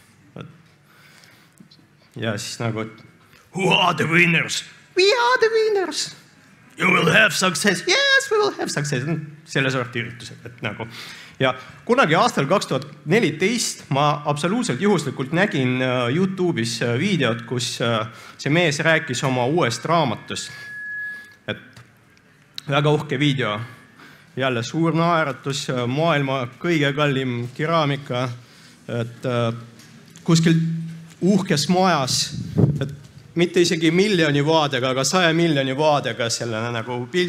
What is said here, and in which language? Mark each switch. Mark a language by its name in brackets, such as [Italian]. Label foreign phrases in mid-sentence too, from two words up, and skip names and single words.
[Estonian] Ja siis nagu, [English] who are the winners? We are the winners! You will have success. Yes, we will have success. [Estonian] Selle sorti üritused. Et nagu. Ja kunagi aastal 2014 ma absoluutselt juhuslikult nägin YouTube'is videot, kus see mees rääkis oma uuest raamatust. Et väga uhke video. Jälle suur naeratus, maailma kõige kallim keraamika, et kuskil uhkes majas, et mitte isegi miljoni vaadega, aga 100 miljoni vaadega selline nagu pilt.